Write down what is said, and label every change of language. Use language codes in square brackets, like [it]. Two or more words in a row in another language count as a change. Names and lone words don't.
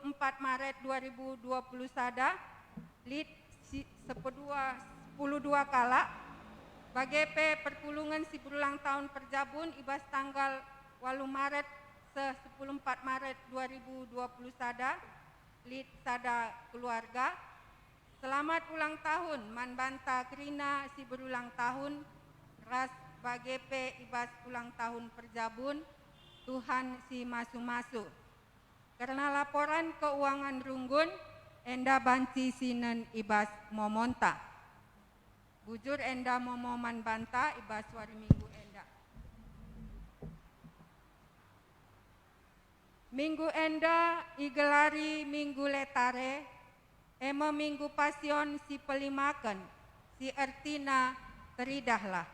[btx] Maret 2020 sada, lid 12 kala, bagi perpulungan si [id] berulang tahun [btx] perjabun ibas tanggal 8 Maret se 10 Maret 2020 sada, lid sada keluarga, [id] selamat ulang tahun [btx] man banta Krina si [id] berulang tahun, [btx] ras bagi ibas [id] ulang tahun [btx] perjabun, Tuhan si masu-masu. Karena [id] laporan keuangan [btx] runggun, enda banci sinen ibas momonta. Bujur enda momoman banta ibas wari minggu enda. Minggu enda igelari minggu letare, ema minggu pasion si pelimaken, si ertina teridahlah.